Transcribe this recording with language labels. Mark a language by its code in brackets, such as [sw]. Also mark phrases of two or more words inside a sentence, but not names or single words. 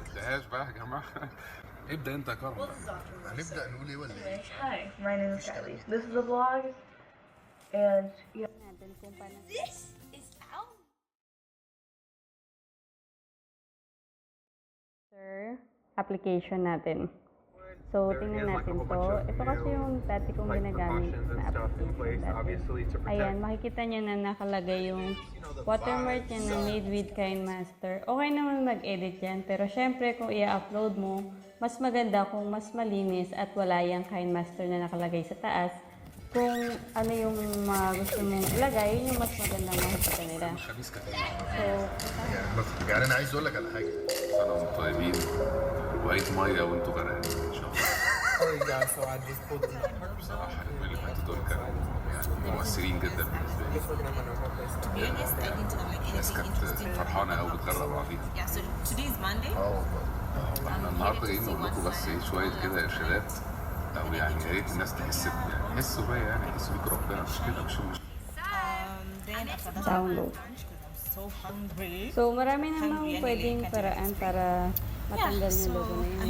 [en] Dash back, [ar] ابدأ انت يا كرم. هنبدأ نقول ايه ولا ايه؟ [en] Hi, my name is Kylie. This is a vlog, and yeah. This is out. [tl] Application natin. So, tingnan natin to. Ito kasi yung dati kong ginagamit na application dati. Ayan, makikita nyo na nakalagay yung watermark yan na [en] made with KineMaster. [tl] Okay naman mag-edit yan, pero syempre kung i-upload mo, mas maganda kung mas malinis at wala yung KineMaster na nakalagay sa taas. Kung ano yung gusto mong ilagay, yun yung mas maganda makikita nila. So, [ar] يعني انا عايز اقول لك على حاجه انا وانتم طيبين وقيت ميه وانتم غرقانين ان شاء الله. بصراحه اليومين اللي فاتوا دول كانوا يعني مؤثرين جدا بالنسبه لي. الناس كانت فرحانه قوي بتجرب بعضيها. احنا النهارده جايين نقول لكم بس ايه شويه كده ارشادات او يعني يا ريت الناس تحس يعني حسوا بيا يعني حسوا بيك ربنا مش كده مش download. [tl] So, marami namang pwedeng paraan para matanggal yung logo na yun.